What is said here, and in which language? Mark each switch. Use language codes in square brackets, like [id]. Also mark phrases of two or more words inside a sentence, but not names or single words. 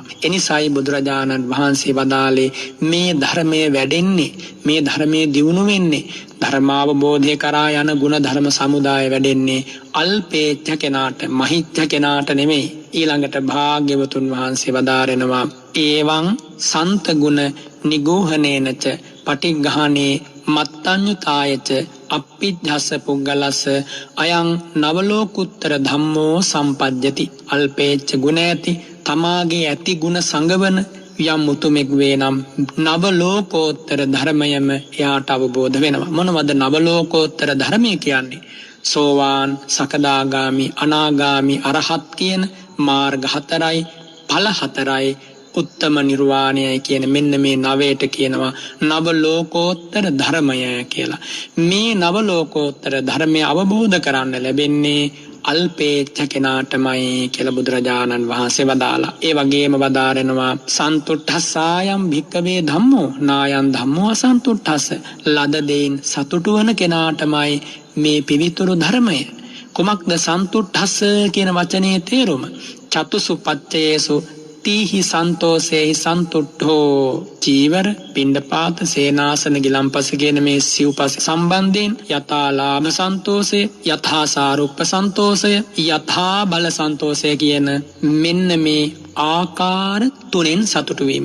[si] එනිසායි බුදුරජාණන් වහන්සේ වදාළේ මේ ධර්මයේ වැඩෙන්නේ, මේ ධර්මයේ දියුණු වෙන්නේ, ධර්මාවබෝධය කරා යන ගුණ ධර්ම සමුදාය වැඩෙන්නේ අල්පේච්ඡ කෙනාට, මහිච්ඡ කෙනාට නෙමෙයි. ඊළඟට භාග්‍යවතුන් වහන්සේ වදාරනවා [pi] ඒවං සන්ත ගුණ නිගෝහනේනච පටිඝානේ මත්තඤ්ඤුතායච අප්පිජ්ජස්ස පුග්ගලස්ස අයං නවලෝකුත්තර ධම්මෝ සම්පජ්ජති. [si] අල්පේච්ඡ ගුණ ඇති තමාගේ ඇති ගුණ සංගවන යම් උතුමෙක් වේ නම් නවලෝකෝත්තර ධර්මයම එයාට අවබෝධ වෙනවා. මොනවද නවලෝකෝත්තර ධර්මය කියන්නේ? සෝවාන්, සකදාගාමි, අනාගාමි, අරහත් කියන මාර්ග 4යි, ඵල 4යි, උත්තම නිර්වාණයයි කියන මෙන්න මේ නවයට කියනවා නව ලෝකෝත්තර ධර්මය කියලා. මේ නව ලෝකෝත්තර ධර්මය අවබෝධ කරන්න ලැබෙන්නේ අල්පේච්ඡ කෙනාටමයි කියලා බුදුරජාණන් වහන්සේ වදාලා. ඒ වගේම වදාරනවා [pi] සන්තුට්ඨස්සායම් භික්කවේ ධම්මෝ නායන් ධම්මෝ අසන්තුට්ඨස්ස. [si] ලද දෙයින් සතුටු වන කෙනාටමයි මේ පිවිතුරු ධර්මය. කුමක්ද සන්තුට්ඨස්ස කියන වචනේ තේරුම? [pi] චතුසු පච්චයේසු තීහි සන්තෝසේහි සන්තුට්ඨෝ. [si] චීවර, පිණ්ඩපාත, සේනාසන, ගිලම්පස කියන මේ සිව්පස සම්බන්ධයෙන් යථා ලාභ සන්තෝෂය, යථා සාරුප්ප සන්තෝෂය, යථා බල සන්තෝෂය කියන මෙන්න මේ ආකාර තුනෙන් සතුටු වීම.